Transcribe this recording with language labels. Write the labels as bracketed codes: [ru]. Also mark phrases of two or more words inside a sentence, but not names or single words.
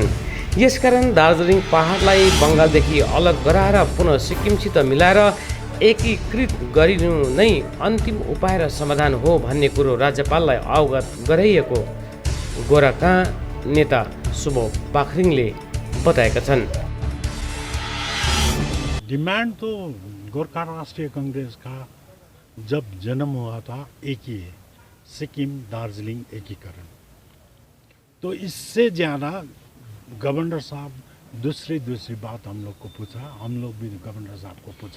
[ne] यसकारण दार्जिलिङ पहाडलाई बङ्गालदेखि अलग गराएर पुनः सिक्किमसित मिलाएर एकीकृत गरिनु नै अन्तिम उपाय र समाधान हो भन्ने कुरो राज्यपाललाई अवगत गराइएको गोराका नेता सुबोध पाखरिङले बताएका छन्। [hi] डिमांड तो गोरखा राष्ट्रीय कांग्रेस का जब जन्म हुआ था एक ही है, सिक्किम दार्जिलिंग एकीकरण। तो इससे ज़्यादा गवर्नर साहब दूसरी बात हम लोग को पूछा, हम लोग भी गवर्नर साहब को पूछा।